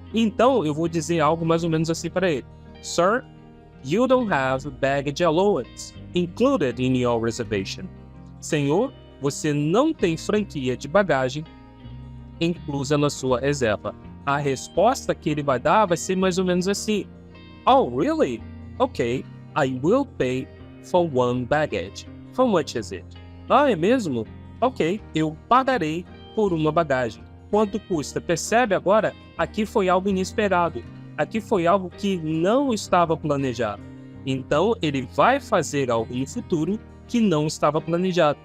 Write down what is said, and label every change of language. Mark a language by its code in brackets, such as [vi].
[pt] Então, eu vou dizer algo mais ou menos assim para ele: [en] Sir, you don't have baggage allowance included in your reservation. [pt] Senhor, você não tem franquia de bagagem inclusa na sua reserva. A resposta que ele vai dar vai ser mais ou menos assim: [en] Oh, really? Okay, I will pay for one baggage. How much is it? [pt] Ah, é mesmo? Ok, eu pagarei por uma bagagem. Quanto custa? Percebe agora? Aqui foi algo inesperado. Aqui foi algo que não estava planejado. Então, ele vai fazer algo no futuro que não estava planejado.